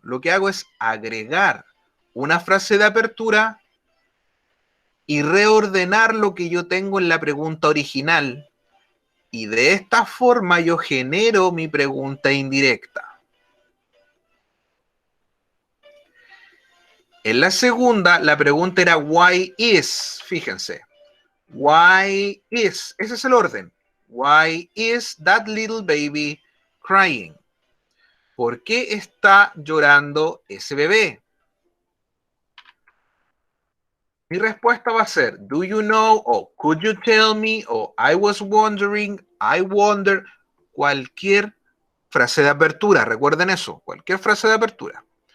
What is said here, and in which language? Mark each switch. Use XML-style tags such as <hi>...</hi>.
<es>Lo que hago es agregar una frase de apertura y reordenar lo que yo tengo en la pregunta original. Y de esta forma yo genero mi pregunta indirecta. En la segunda, la pregunta era</es> <en>why is,</en> <es>fíjense.</es> <en>Why is,</en> <es>ese es el orden.</es> <en>Why is that little baby crying?</en> <es>¿Por qué está llorando ese bebé? Mi respuesta va a ser,</es> <en>do you know,</en> <es>o</es> <en>could you tell me,</en> <es>o</es> <en>I was wondering, I wonder,</en> <es>cualquier frase de apertura, recuerden eso, cualquier frase de apertura.</es>